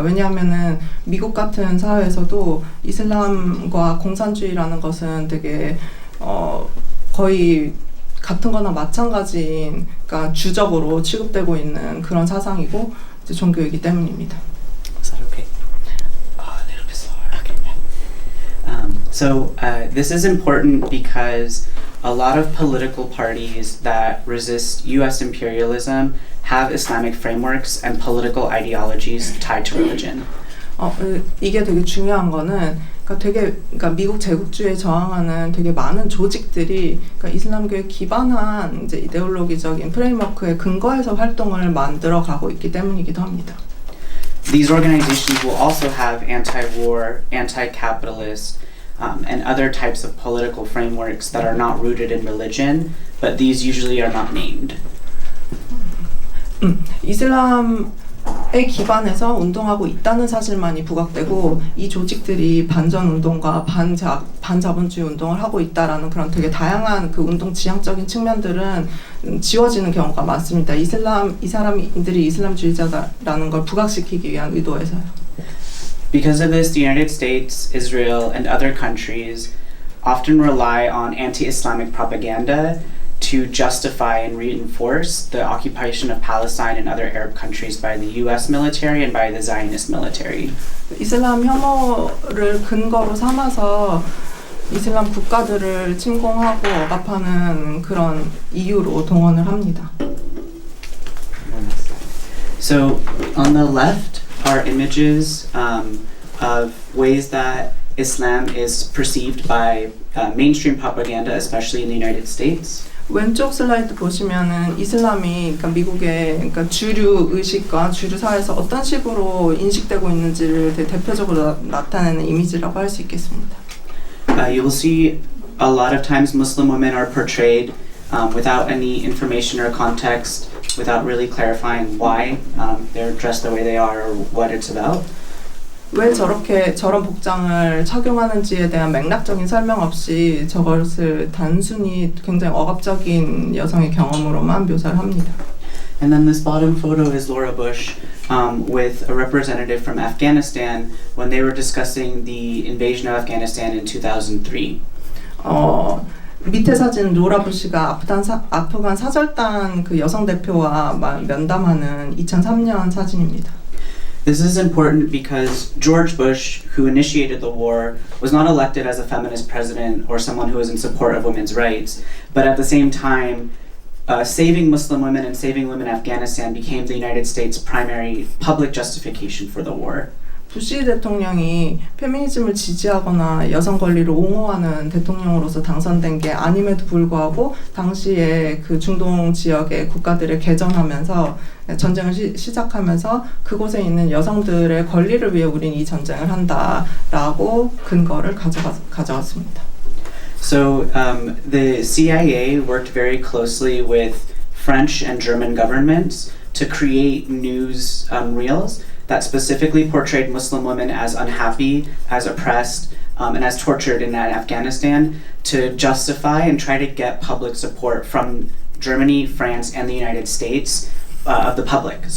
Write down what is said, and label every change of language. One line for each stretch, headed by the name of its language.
Korean: 왜냐하면은 미국 같은 사회에서도 이슬람과 공산주의라는 것은 되게 거의 같은 거나 마찬가지인 그러니까 주적으로 취급되고 있는 그런 사상이고 이제 종교이기 때문입니다.
English: Is that okay? A little bit slower. Okay. So this is important because a lot of political parties that resist U.S. imperialism have Islamic frameworks and political ideologies tied to religion.
Korean: 이게 되게 중요한 거는 그러니까 미국 제국주의에 저항하는 되게 많은 조직들이 그러니까 이슬람교에 기반한 이제 이데올로기적인 프레임워크에 근거해서 활동을 만들어 가고 있기 때문이기도 합니다.
English: These organizations will also have anti-war, anti-capitalist, and other types of political frameworks that are not rooted in religion, but these usually are not named.
Korean: 이슬람에 기반해서 운동하고 있다는 사실만이 부각되고 이 조직들이 반전 운동과 반자본주의 운동을 하고 있다라는 그런 되게 다양한 그 운동 지향적인 측면들은 지워지는 경우가 많습니다. 이 사람들이 이슬람주의자다라는 걸 부각시키기 위한 의도에서요.
English: Because of this, the United States, Israel, and other countries often rely on anti-Islamic propaganda to justify and reinforce the occupation of Palestine and other Arab countries by the US military and by the Zionist military.
Korean: 이슬람 혐오를 근거로 삼아서 이슬람 국가들을 침공하고 억압하는 그런 이유로 동원을 합니다.
English: So on the left are images of ways that Islam is perceived by mainstream propaganda, especially in the United States.
Korean: 왼쪽 슬라이드 보시면은 이슬람이 그러니까 미국의 그러니까 주류 의식과 주류 사회에서 어떤 식으로 인식되고 있는지를 되게 대표적으로 나타내는 이미지라고 할 수 있겠습니다.
English: You will see a lot of times Muslim women are portrayed without any information or context, without really clarifying why they're dressed the way they are or what it's about.
Korean: 왜 저런 복장을 착용하는지에 대한 맥락적인 설명 없이 저것을 단순히 굉장히 억압적인 여성의 경험으로만 묘사를 합니다.
English: And then this bottom photo is Laura Bush with a representative from Afghanistan when they were discussing the invasion of Afghanistan in 2003.
Korean: 밑에 사진 로라 부시가 아프간 사절단 그 여성 대표와 면담하는 2003년 사진입니다.
English: This is important because George Bush, who initiated the war, was not elected as a feminist president or someone who was in support of women's rights, but at the same time, saving Muslim women and saving women in Afghanistan became the United States' primary public justification for the war.
Korean: 부시 대통령이 페미니즘을 지지하거나 여성 권리를 옹호하는 대통령으로서 당선된 게 아님에도 불구하고 당시에 그 중동 지역의 국가들을 개전하면서 전쟁을 시작하면서 그곳에 있는 여성들의 권리를 위해 우린 이 전쟁을 한다라고 근거를 가져왔습니다.
English: So the CIA worked very closely with French and German governments to create news reels that specifically portrayed Muslim women as unhappy, as oppressed, and as tortured in Afghanistan to justify and try to get public support from Germany, France, and the United States of the public.